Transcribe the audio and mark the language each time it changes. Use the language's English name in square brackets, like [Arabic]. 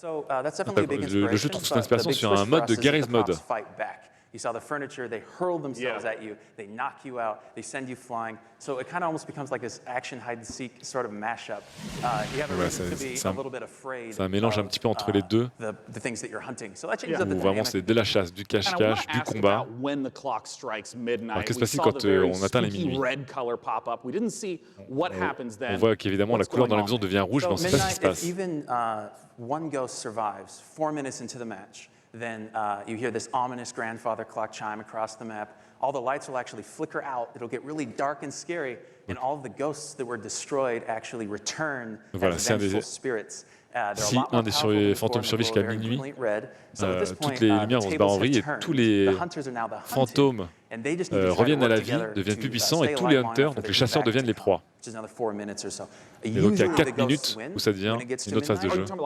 [French] Le jeu trouve son inspiration sur un mode de Gary's Mod. [English] You saw the furniture, they hurl themselves at you, they knock you out, they send you flying. So it kind of almost becomes like this action hide and seek sort of mashup. You have a reason to be a little bit afraid. [French] C'est un mélange un petit peu entre les deux. [English] The things that you're hunting. So that changes up the dynamic. [French] Vraiment c'est de la chasse, du cache-cache, du combat. Alors qu'est-ce qui se passe quand on atteint les minuit? On voit qu'évidemment la couleur dans la maison devient rouge, mais on ne sait pas ce qui se passe. [English] Even one ghost survives 4 minutes into the match. Then you hear this ominous grandfather clock chime across the map. All the lights will actually flicker out. It'll get really dark and scary, and all of the ghosts that were destroyed actually return as vengeful spirits. [French] Si un des fantômes survit jusqu'à minuit, toutes les lumières vont se barrer en vrille et tous les fantômes reviennent à la vie, deviennent plus puissants et tous les hunters, donc les chasseurs, deviennent les proies. Et donc il y a 4 minutes où ça devient une autre phase de jeu.